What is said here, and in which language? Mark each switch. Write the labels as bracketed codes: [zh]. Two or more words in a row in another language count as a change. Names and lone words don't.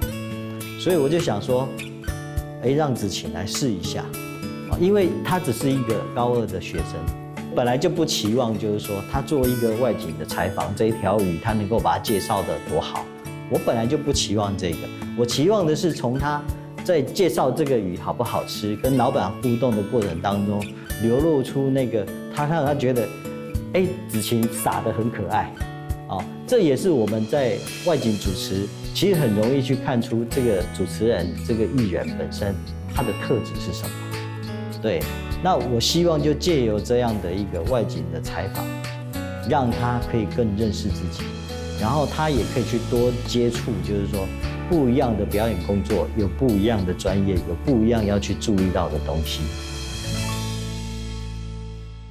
[zh] 所以我就想說，哎，讓子晴來試一下，因為他只是一個高2的學生，本來就不期望就是說他做一個外景的採訪，這一條魚他能夠把它介紹得多好，我本來就不期望這個，我期望的是從他在介紹這個魚好不好吃，跟老闆互動的過程當中，流露出那個他讓他覺得，哎，子晴撒得很可愛，哦，這也是我們在外景主持，其實很容易去看出這個主持人、這個藝人本身他的特質是什麼。對，那我希望就借由這樣的一個外景的採訪，讓他可以更認識自己，然後他也可以去多接觸，就是說不一樣的表演工作，有不一樣的專業，有不一樣要去注意到的東西。